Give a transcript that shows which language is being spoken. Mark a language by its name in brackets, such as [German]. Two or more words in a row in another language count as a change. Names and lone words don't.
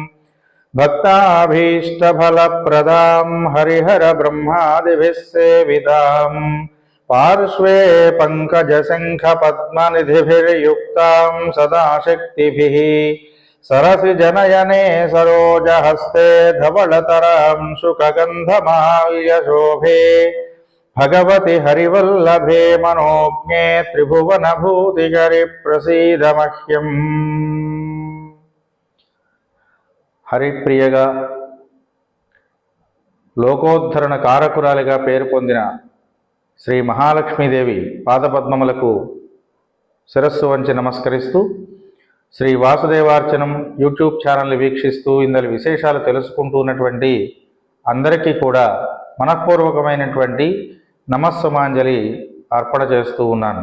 [Sanskrit] भक्ताभीष्टफलप्रदां हरिहरब्रह्मादिभिः सेवितां पार्श्वे पङ्कजशङ्खपद्मनिधिभिर्युक्तां सदा शक्तिभिः सरसिजनयने सरोजहस्ते धवलतरां शुकगन्धमाल्यशोभे भगवति हरिवल्लभे मनोज्ञे त्रिभुवनभूतिकरि प्रसीद मह्यम्। [Telugu] హరిప్రియగా లోకోద్ధరణ కారకురాలిగా పేరు పొందిన శ్రీ మహాలక్ష్మీదేవి పాదపద్మములకు శిరస్సు వంచి నమస్కరిస్తూ శ్రీ వాసుదేవార్చనం యూట్యూబ్ ఛానల్ని వీక్షిస్తూ ఇందలి విశేషాలు తెలుసుకుంటూ ఉన్నటువంటి అందరికీ కూడా మనఃపూర్వకమైనటువంటి నమస్సుమాంజలి అర్పణ చేస్తూ ఉన్నాను.